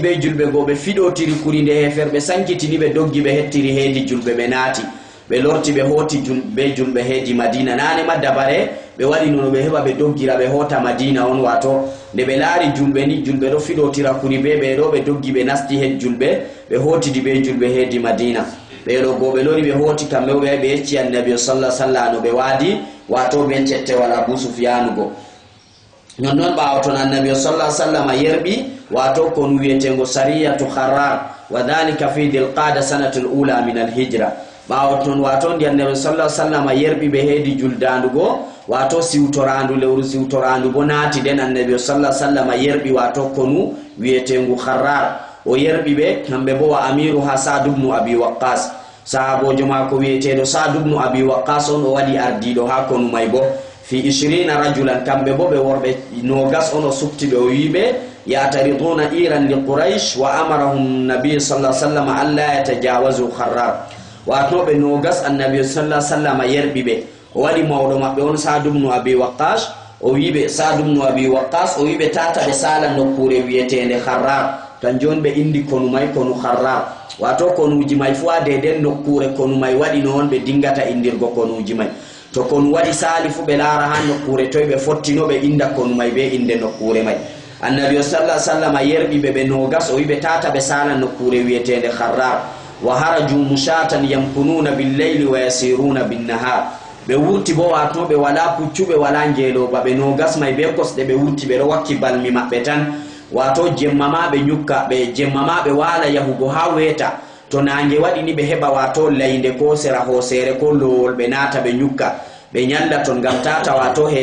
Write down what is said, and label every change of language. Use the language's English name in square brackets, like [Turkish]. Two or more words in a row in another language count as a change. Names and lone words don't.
[Fula] be julbe go be fido tiri kuri de heferbe sankitini be doggi be hettiri heedi julbe be naati be lorti be hoti julbe heedi Madina nane madabare be wari nono be heba be doggira be hota Madina on wato de be laari julbe ni julbe do fido tira kuri be do be doggi be nasti heed julbe be hoti di be julbe heedi Madina be do go be lori be hoti kambe be ecci annabi [Arabic] صلى الله عليه وسلم [Fula] be wadi wato be cette wala Abu Sufyan go non ba to annabi [Arabic] صلى الله عليه وسلم [Fula] yerbi wato kon wiyetengo sariyatu Kharrar [Arabic] وذلك في ذي القعدة سنة الأولى من الهجرة [Fula] bawton wato ndi annabi [Arabic] صلى الله عليه وسلم [Fula] yerbi be heedi juldandugo wato siwtorandu lewru siwtorandu bo naati den annabi [Arabic] صلى الله عليه وسلم [Fula] yerbi wato konu wiyetengo Kharrar o yerbi be kambe bo wa amiru Sa'd ibn Abi Waqqas sahabojo mako wiyetedo Sa'd ibn Abi Waqqas on o wadi ardido ha konu may bo [Arabic] في 20 رجلا [Fula] kambe bo be worbe nogas ono subti be wibe [Arabic] يطاردون عيرا لقريش وأمرهم نبي صلى الله عليه وسلم ألا يتجاوزوا خرار [Fula] wato be nogas annabi [Arabic] صلى الله عليه وسلم [Fula] yerbibe wadi mawdo mabbe on Sa'd ibn Abi Waqqas o wibe Sa'd ibn Abi Waqqas o wibe tata be sala no kure wiyetende Kharrar tan jonbe indi konu may konu Kharrar wato konuji may fu ade den no kure konu may wadi non be dingata indirgo konuji may to kon wadi salifu be lara han nokkure toy be fottino be inda kon may be inde nokkure may annabi [Arabic] صلى الله عليه وسلم [Fula] yerbi be nogas o wibe tata be sala nokkure wietende Kharrar [Arabic] وخرجوا مشاة يكمنون بالليل ويسيرون بالنهار [Fula] be wurti bo wato be wala puccube wala ngelo ba be nogas may be kosde be wurti be wakki balmi mabbe tan wato jemmama be nyukka be jemmama be wala yahugo ha weta to nange wadi ni be heba wato lainde ko sera hosere ko lol be nata be nyukka be nyalla ton gam tata wato